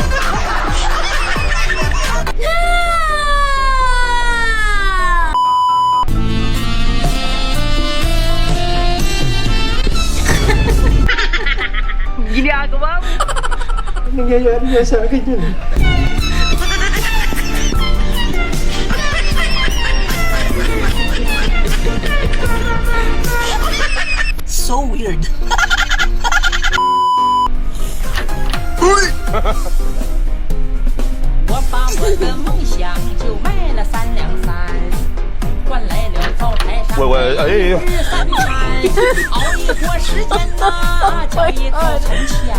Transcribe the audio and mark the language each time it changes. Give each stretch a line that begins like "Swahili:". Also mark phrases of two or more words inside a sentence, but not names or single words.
Filipino: Ginagawa mo. Nangyayari na sa akin yun.
English: So weird.
Chinese: 我把我的梦想就卖了3两3，换来了灶台上喂，日饭菜，熬一锅时间呐，叫一套从前。